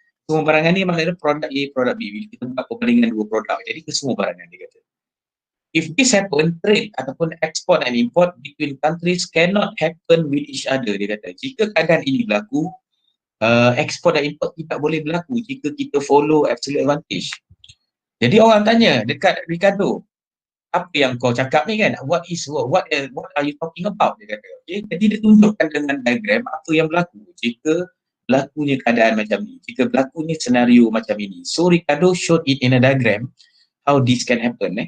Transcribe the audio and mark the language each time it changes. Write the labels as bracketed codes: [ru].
[ms] Semua barangan ni maknanya produk A, produk B. Kita buat perbandingan dua produk. Jadi kesemua barangan dia kata. [en] If this happen, trade ataupun export and import between countries cannot happen with each other. [ms] Dia kata, jika keadaan ini berlaku, ekspor dan import tidak boleh berlaku jika kita follow absolute advantage. Jadi orang tanya dekat Ricardo, apa yang kau cakap ni kan? [en] What are you talking about? [ms] Dia kata. Okay? Jadi dia tunjukkan dengan diagram apa yang berlaku jika berlakunya keadaan macam ni, jika berlakunya senario macam ini. [en] So Ricardo showed it in a diagram how this can happen.